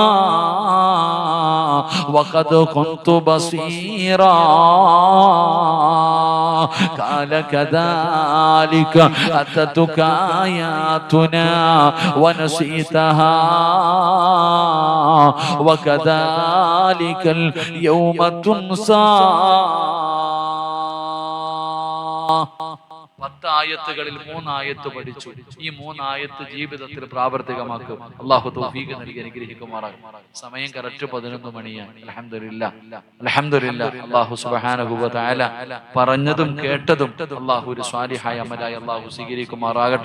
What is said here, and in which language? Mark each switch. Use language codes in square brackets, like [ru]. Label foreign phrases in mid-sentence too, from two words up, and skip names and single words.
[ar] وقد كنت بصيرا قال كذلك أتتك آياتنا ونسيتها وكذلك اليوم تنسى. [ml] 10 ആയത്തുകളിൽ 3 ആയത്ത് പഠിച്ചു. ഈ 3 ആയത്ത് ജീവിതത്തിൽ പ്രാവർത്തികമാക്കും. അല്ലാഹു തൗഫീഖ് നൽകി അനുഗ്രഹിക്കുമാറാകട്ടെ. സമയം കറക്റ്റ് 11 മണിയാണ്. [ar] الحمد لله الحمد لله. الله سبحانه وتعالى [ml] പറഞ്ഞതും കേട്ടതും അല്ലാഹു ഒരു സ്വാലിഹായ അമലായി അല്ലാഹു സ്വീകരിക്കുമാറാകട്ടെ.